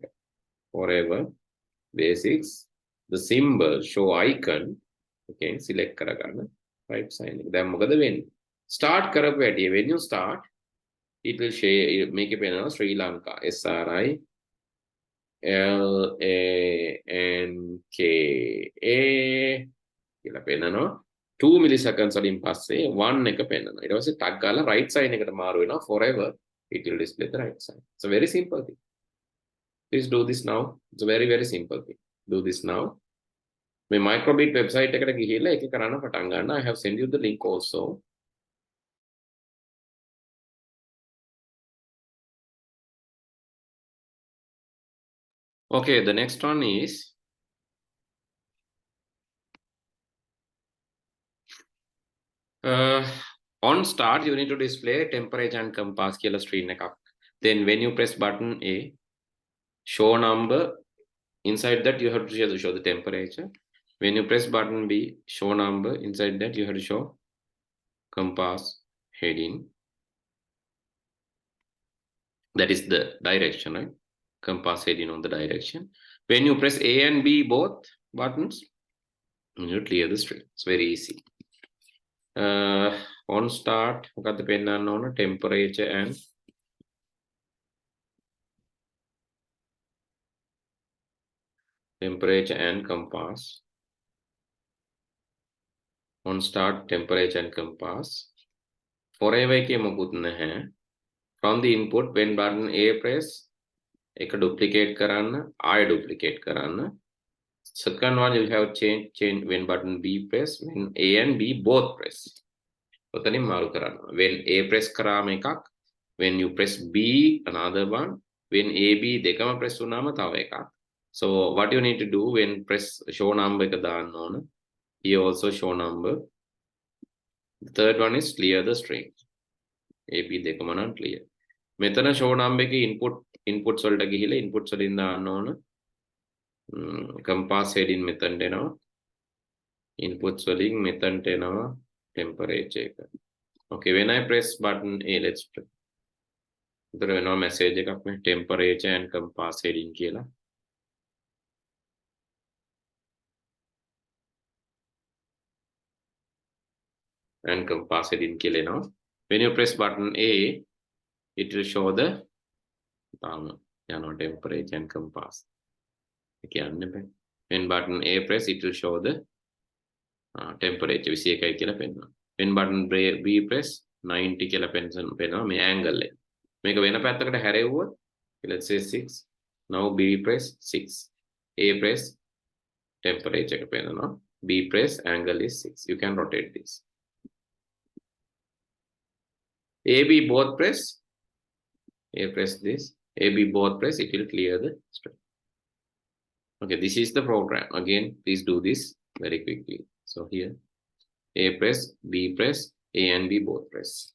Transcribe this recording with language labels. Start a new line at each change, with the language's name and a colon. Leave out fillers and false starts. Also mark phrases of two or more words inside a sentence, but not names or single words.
English: forever basics, the symbol show icon, okay, select කරගන්න right sign
Sinhala: එක. දැන් මොකද වෙන්නේ?
English: start
Sinhala: කරපු ඇටි
English: when you start it will share make it
Sinhala: පෙන්නනවා Sri Lanka SRI කියලා පෙන්නනවා 2 milliseconds වලින් පස්සේ 1 එක පෙන්නනවා ඊට පස්සේ ටග් ගාලා
English: right sign
Sinhala: එකට මාරු වෙනවා
English: forever it will display the right sign. It's a very simple thing. Please do this now. It's a very simple thing. Do this now. My microbit website
Sinhala: එකට ගිහිල්ලා ඒක කරන්න පටන් ගන්න.
English: I have sent you the link also. Okay, the next one is on start you need to display temperature and compass කියලා screen එකක්. Then when you press button A, show number, inside that you have to show the temperature. When you press button B, show number, inside that you have to show compass heading. That is the direction, right? Compass heading on the direction. When you press A and B both buttons, you clear the string. It's very easy. On start,
Sinhala: මොකක්ද පෙන්නන්න ඕන?
English: Temperature and compass. On start, temperature and compass.
Sinhala: Forever එකේ මොකුත් නැහැ.
English: From the input, when button A press, එක duplicate කරන්න, I duplicate කරන්න. Second one, you have change when button B press, when A and B both press.
Sinhala: ඔතනින් මාරු කරන්න.
English: When A press
Sinhala: කරාම එකක්,
English: when you press B another one, when A B දෙකම press
Sinhala: වුණාම තව එකක්.
English: So what you need to do when press show number
Sinhala: එක දාන්න ඕන.
English: Here also show number. The third one is clear the string.
Sinhala: A B දෙකම නම් clear. මෙතන
English: show number
Sinhala: එකේ inputs වලට ගිහිල්ලා inputs වලින් දාන්න ඕන.
English: Compass heading
Sinhala: මෙතනට එනවා. Inputs වලින් මෙතනට එනවා temperature එක.
English: Okay, when I press button A, let's press.
Sinhala: උතර වෙනවා message එකක් මේ
English: temperature and compass heading
Sinhala: කියලා.
English: And compass heading
Sinhala: කියලා එනවා.
English: When you press button A, it will show the temperature and compass. When button A press, it will show the temperature.
Sinhala: 21යි කියලා පෙන්නනවා.
English: When button B press,
Sinhala: 90 කියලා පෙන්නනවා මේ angle එක. මේක වෙන පැත්තකට හැරෙව්වොත්
English: let's say 6. Now B press 6. A press temperature
Sinhala: එක පෙන්නනවා.
English: B press angle is 6. You can rotate this. A B both press. A press this. A B both press. It will clear the string. Okay, this is the program. Again, please do this very quickly. So here, A press, B press, A and B both press.